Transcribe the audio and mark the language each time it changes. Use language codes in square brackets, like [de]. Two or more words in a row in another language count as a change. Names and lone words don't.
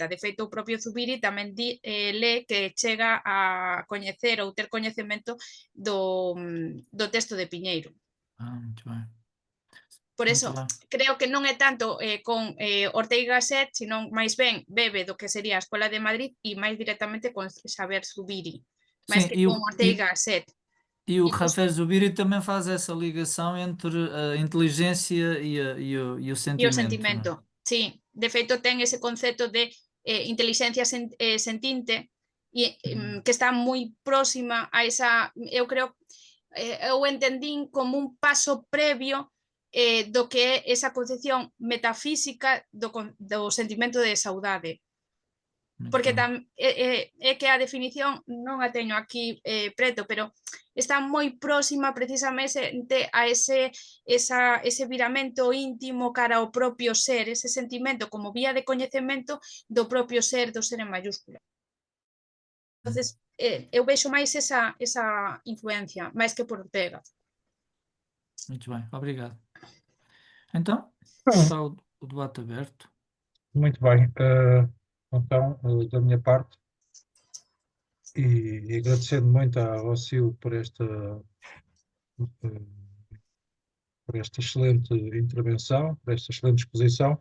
[gl] De feito, o propio Zubiri tamén lé que chega a coñecer ou ter coñecemento do texto de Piñeiro. [pt] Muito bem. [gl] Por eso, creo que non é tanto con Ortega y Gasset, sino máis ben bebe do que sería a Escola de Madrid e máis directamente con Xavier Zubiri, máis que con Ortega y Gasset. [pt] E o Xavier Zubiri também faz essa ligação entre a inteligência e o sentimento. E o sentimento, [gl] sí. De feito, ten ese concepto de inteligencia sentinte que está moi próxima a esa, eu creo, eu entendín como un paso previo do que é esa concepción metafísica do sentimento de saudade. Porque é que a definición non a teño aquí preto, pero está moi próxima precisamente a ese viramento íntimo cara ao propio ser, ese sentimento como vía de coñecemento do propio ser, do ser en mayúscula. Entonces, eu vexo máis esa influencia, máis que por Ortega. [pt] Muito bem, obrigado. Então, está o debate aberto. Muito bem. Então, da minha parte, e agradecendo muito à Rocio por esta excelente intervenção, por esta excelente exposição.